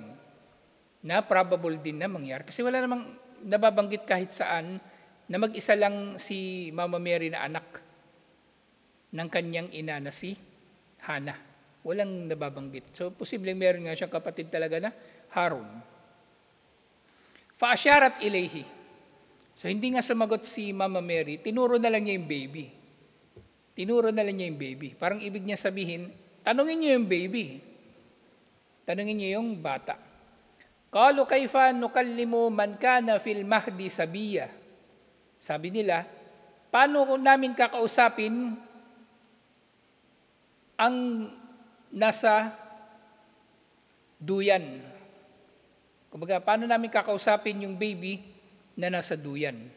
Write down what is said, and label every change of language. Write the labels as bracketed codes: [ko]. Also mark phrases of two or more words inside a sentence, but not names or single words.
[tl] Na probable din na mangyari. Kasi wala namang nababanggit kahit saan na mag-isa lang si Mama Mary na anak ng kanyang ina na si Hana. Walang nababanggit. So, posibleng meron nga siyang kapatid talaga na Harun. [ar] فأشارت إليه. [tl] So, hindi nga sumagot si Mama Mary, tinuro na lang niya yung baby. Tinuro na lang niya yung baby. Parang ibig niya sabihin, tanungin niyo yung baby. Tanungin niyo yung bata. [ar] قالوا كيف نكلم من كان في المهد صبيا. [tl] Sabi nila, paano namin kakausapin ang nasa duyan? Kumbaga, paano namin kakausapin yung baby na nasa duyan?